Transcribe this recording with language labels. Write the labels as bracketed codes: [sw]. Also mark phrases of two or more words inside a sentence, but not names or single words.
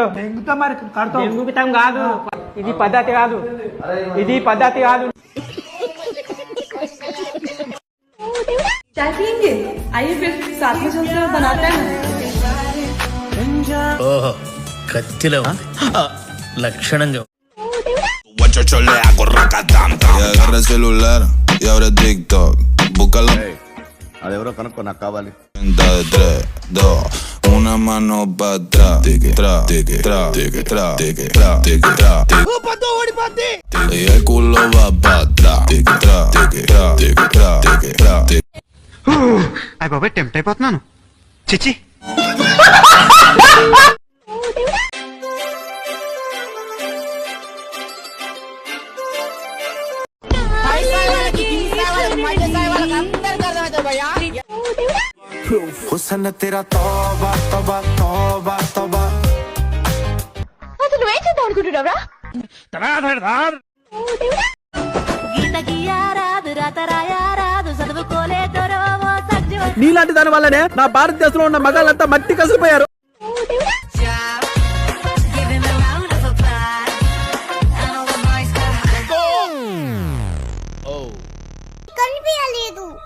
[te] దెంగుతా మరి దెంగుతాం కాదు, ఇది పద్ధతి కాదు, ఇది పద్ధతి కాదు. ఓహో కత్తిలో లక్షణంగా. [es] Y agarra el celular y abre TikTok. Búscalo. [te] అదెవరో కనుక్కో, నాకు కావాలి. [es] Cuenta de 3, 2, una mano para atrás. Tique, tra, tique, tra, tique, tra, tique, tra, tique, tra, tique. Y el culo va para atrás. Tique, tra, tique, tra, tique, tra, tique, tra, tique. [te] అయ్య బాబాయ్ టెంప్ట్ అయిపోతున్నాను. చిచి [hi] हुस्न तेरा तौबा तौबा तौबा तौबा. [te] అసలు నువ్వేం చేద్దాం అనుకుంటున్నావురా? గీత గీయారాదు రాత రాయారాదు చదువుకోలేదరో సజ్జవ. నీలాంటి దాని వల్లనే నా భారతదేశంలో ఉన్న మగాళ్ళంతా మట్టి కసిపోయారు. కనిపించలేదు.